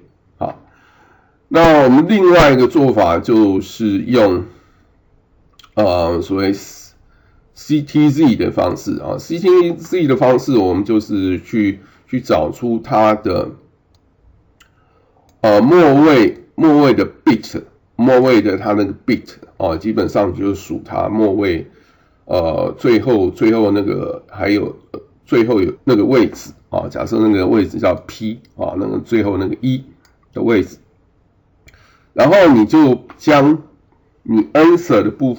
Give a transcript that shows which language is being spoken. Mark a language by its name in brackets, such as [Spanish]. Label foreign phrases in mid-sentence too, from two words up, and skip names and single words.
[Chinese] 好，那我們另外一個做法就是用所謂 CTZ 的方式啊 ，CTZ 的方式我們就是去找出它的末位的 bit， 末位的它那個 bit 基本上就是數它末位最後那個還有最後有那個位置假設那個位置叫 P 那個最後那個1的位置，然後你就將你 answer 的部